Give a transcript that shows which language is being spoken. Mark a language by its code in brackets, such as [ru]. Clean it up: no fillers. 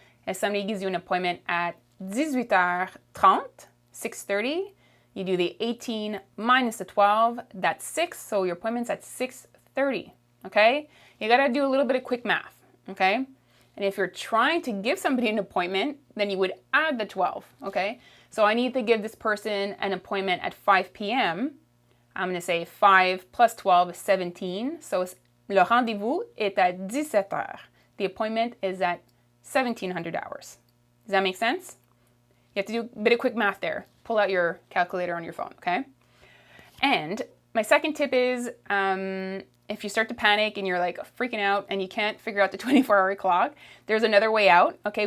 [en] If somebody gives you an appointment at 18h30, 6:30, you do the 18 minus the 12, that's 6, so your appointment's at 6:30, okay? You gotta do a little bit of quick math, okay? And if you're trying to give somebody an appointment, then you would add the 12, okay? So I need to give this person an appointment at 5 p.m. I'm going to say 5 plus 12 is 17. [fr] So le rendez-vous est à 17 heures. [en] The appointment is at 1700 hours. Does that make sense? You have to do a bit of quick math there. Pull out your calculator on your phone, okay? And my second tip is if you start to panic and you're like freaking out and you can't figure out the 24-hour clock, there's another way out, okay?